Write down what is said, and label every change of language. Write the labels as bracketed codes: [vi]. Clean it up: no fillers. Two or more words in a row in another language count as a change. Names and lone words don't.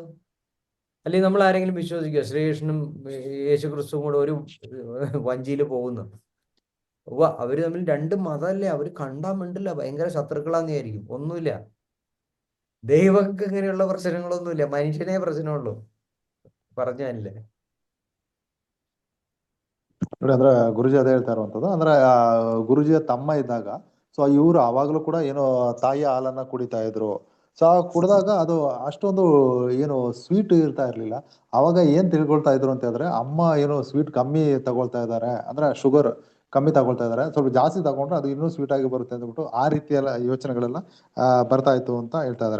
[ml] അല്ലെങ്കിൽ നമ്മൾ ആരെങ്കിലും വിശ്വസിക്കുക ശ്രീകൃഷ്ണനും യേശുക്രിസ്തുവും കൂടെ ഒരു വഞ്ചിയിൽ പോകുന്നു? അവര് തമ്മിൽ 2 മതമല്ലേ, അവര് കണ്ടാൻ മിണ്ടില്ല, ഭയങ്കര ശത്രുക്കളാന്ന് വിചാരിക്കും. ഒന്നുമില്ല. ദൈവങ്ങൾക്ക് ഇങ്ങനെയുള്ള പ്രശ്നങ്ങളൊന്നുമില്ല, മനുഷ്യനെ പ്രശ്നമുള്ളൂ. പറഞ്ഞല്ലേ. [kn] ನೋಡಿ ಅಂದ್ರೆ ಗುರುಜಿ ಅದೇ ಹೇಳ್ತಾ ಇರುವಂತದ್ದು. ಅಂದ್ರೆ ಗುರುಜಿಯ ತಮ್ಮ ಇದ್ದಾಗ ಸೊ ಇವ್ರು ಅವಾಗ್ಲೂ ಕೂಡ ಏನೋ ತಾಯಿಯ ಹಾಲನ್ನ ಕುಡಿತಾ ಇದ್ರು. ಸೊ ಆ ಕುಡ್ದಾಗ ಅದು ಅಷ್ಟೊಂದು ಏನು ಸ್ವೀಟ್ ಇರ್ತಾ ಇರ್ಲಿಲ್ಲ. ಅವಾಗ ಏನ್ ತಿಳ್ಕೊಳ್ತಾ ಇದ್ರು ಅಂತ ಹೇಳಿದ್ರೆ, ಅಮ್ಮ ಏನು ಸ್ವೀಟ್ ಕಮ್ಮಿ ತಗೊಳ್ತಾ ಇದ್ದಾರೆ, ಅಂದ್ರೆ ಶುಗರ್ ಕಮ್ಮಿ ತಗೊಳ್ತಾ ಇದ್ದಾರೆ, ಸ್ವಲ್ಪ ಜಾಸ್ತಿ ತಗೊಂಡ್ರೆ ಅದು ಇನ್ನೂ ಸ್ವೀಟ್ ಆಗಿ ಬರುತ್ತೆ ಅಂದ್ಬಿಟ್ಟು ಆ ರೀತಿಯೆಲ್ಲ ಯೋಚನೆಗಳೆಲ್ಲ ಬರ್ತಾ ಇತ್ತು ಅಂತ ಹೇಳ್ತಾ ಇದ್ದಾರೆ.